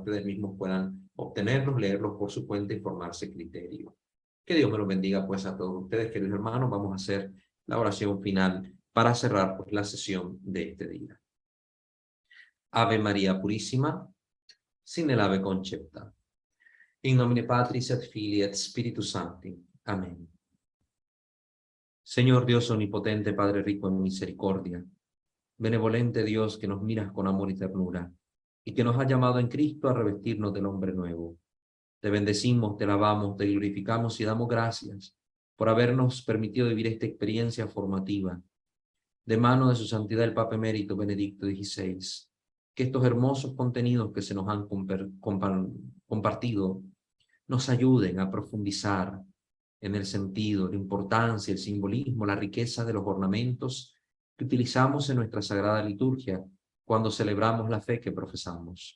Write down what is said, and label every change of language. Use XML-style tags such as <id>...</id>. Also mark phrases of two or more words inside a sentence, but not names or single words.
<es>Ustedes mismos puedan obtenerlos, leerlos por su cuenta y formarse criterio. Que Dios me los bendiga pues a todos ustedes, queridos hermanos. Vamos a hacer la oración final para cerrar pues, la sesión de este día.</es> <la>Ave María Purísima, sin el ave concepta. In nomine Patris et Filii et Spiritus Sancti.</la> <es>Amén. Señor Dios omnipotente, Padre rico en misericordia, benevolente Dios que nos miras con amor y ternura, y que nos ha llamado en Cristo a revestirnos del hombre nuevo. Te bendecimos, te alabamos, te glorificamos y damos gracias por habernos permitido vivir esta experiencia formativa, de mano de su santidad el Papa Emérito Benedicto XVI, que estos hermosos contenidos que se nos han compartido nos ayuden a profundizar en el sentido, la importancia, el simbolismo, la riqueza de los ornamentos que utilizamos en nuestra sagrada liturgia cuando celebramos la fe que profesamos.</es>